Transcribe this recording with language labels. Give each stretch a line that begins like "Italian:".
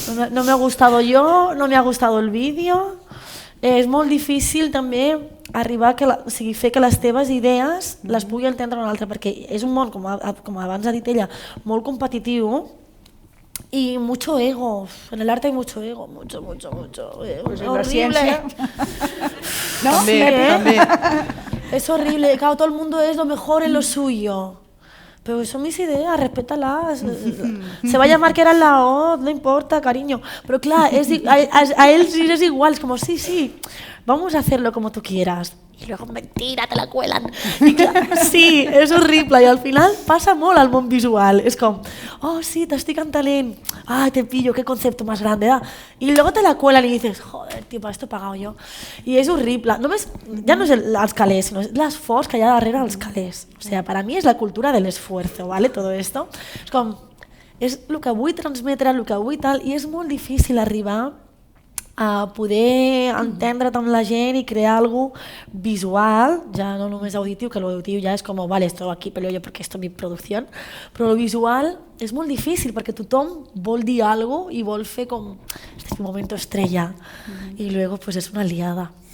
Spanish: No me ha gustado yo, no me ha gustado el vídeo.
Catalan: És molt difícil també arribar o sigui, fer que les teves idees les pugui entendre un altre, perquè és un món, com abans ha dit ella, molt competitiu
Spanish: y mucho ego. En el arte hay mucho ego, mucho. Pues en horrible. la ciencia. ¿No?
Catalan: També.
Spanish: Es horrible, claro, todo el mundo es lo mejor en lo suyo. Pero son mis ideas, respétalas. Se va a llamar que era la O, no importa, cariño. Pero claro, a él sí es igual, es como, sí, vamos a hacerlo como tú quieras. Y luego, mentira, te la cuelan.
Catalan: I clar, sí, és horrible. I al final passa molt al món visual. És com, oh, sí, t'estic entenent.
Spanish: Ay, te pillo, qué concepto más grande. Y luego te la cuelan y dices, joder, tío, para esto he pagado yo.
Catalan: I és horrible. Només, ja no és els calés, sinó l'esforç que hi ha darrere dels calés.
Spanish: O sea, para mí es la cultura del esfuerzo, ¿vale? Todo esto.
Catalan: És com, és el que vull transmetre, el que vull tal, i és molt difícil arribar a poder entendre't amb la gent i crear alguna cosa visual, ja no només auditiu, que l'auditiu ja és com,
Spanish: vale, esto aquí peleo yo porque esto es mi producción,
Catalan: però el visual és molt difícil perquè tothom vol dir alguna cosa i vol fer com,
Spanish: este es mi momento estrella,
Catalan: i
Spanish: luego pues
Catalan: és una liada.